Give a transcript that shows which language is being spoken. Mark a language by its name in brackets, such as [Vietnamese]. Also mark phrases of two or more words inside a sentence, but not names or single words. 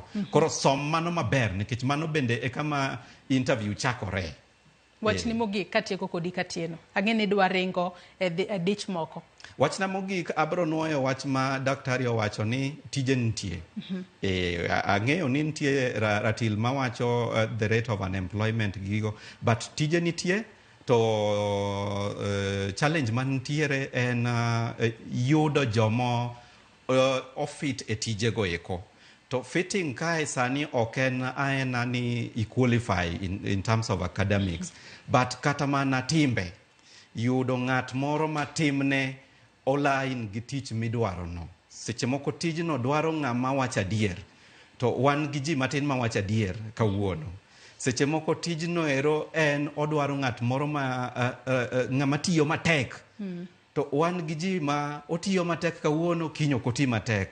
[Luo (Kenya and Tanzania)] Koro som mano maber nikech mano bende e kama interview chakore. Wach ni mogik katieko kodi katieno. Ang'e ni dwa ringo e dich moko. Wach na mogik abro nuoyo wach ma daktari owacho ni tije nitie. Ang'eyo ni nitie ratil mawacho [English] the rate of unemployment [Luo (Kenya and Tanzania)] gigo, but tije nitie to challenge mantiere en yudo jomo ofit e tije go eko. To fitting kae sani oken aena ni equalify [English] in terms of academics, [Luo (Kenya and Tanzania)] but kata mana timbe yudo ng'at moro matimne online gi tich midwaro no. Seche moko tijno dwaro ng'ama wacho adier, to wan gi ji matin ma wacho adier kawuono. Seche moko tijno ero en odwaro ng'at moro ng'ama tiyo matek, to wan gi ji ma otiyo matek kawuono, kiny ok oti matek.